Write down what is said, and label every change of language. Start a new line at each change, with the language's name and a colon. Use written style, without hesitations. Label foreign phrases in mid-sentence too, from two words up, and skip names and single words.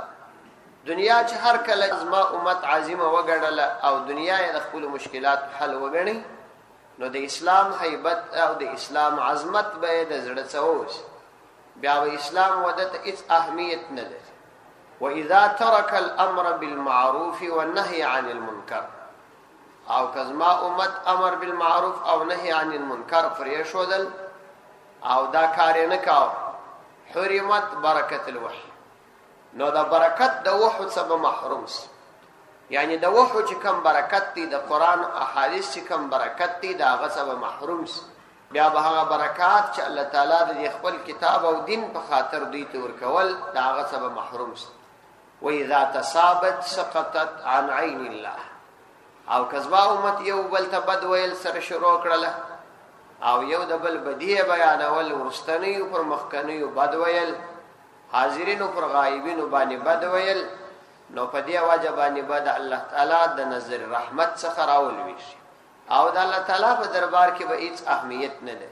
Pashto: دنیا چې هر کله زما امت عظیمه وګڼله او دنیا یې د خپلو مشکلات حل وګڼي نو د اسلام هیبت او د اسلام عظمت به یې د زړه څه ووځي، بیا به اسلام وده ته هېڅ اهمیت نه لري.
Arabic: واذا ترك الامر بالمعروف والنهي عن المنکر،
Pashto: او کزما امت
Arabic: امر بالمعروف
Pashto: او
Arabic: نهي عن المنکر
Pashto: پرېښودل او دا کار یې نه کاوه،
Arabic: حرمت برکت الوحی،
Pashto: نو دا برکت د وحو څخه به محروم سي. یعنی د وحو چې کم برکت دی، د قرآن احادیث چې کم برکت دی، د هغه څخه به محروم سي. بیا به هغه برکات چې الله تعالی د خپل کتاب او دین په خاطر دوی ته ورکول د هغه څخه به محروم سي.
Arabic: واذا تصابت سقطت عن عین الله،
Pashto: او کزما امت یو بل ته بد ویل سره شروع کړله او یو د بل بدیه بیانول، ورستنیو پر مخکنیو بد ویل، حاضرینو پر غایبینو باندې بد ویل، نو په دې وجه باندې به د الله تعالی د نظر رحمت څخه راولوي شي او د الله تعالی په دربار کې به هیڅ اهمیت نه لري.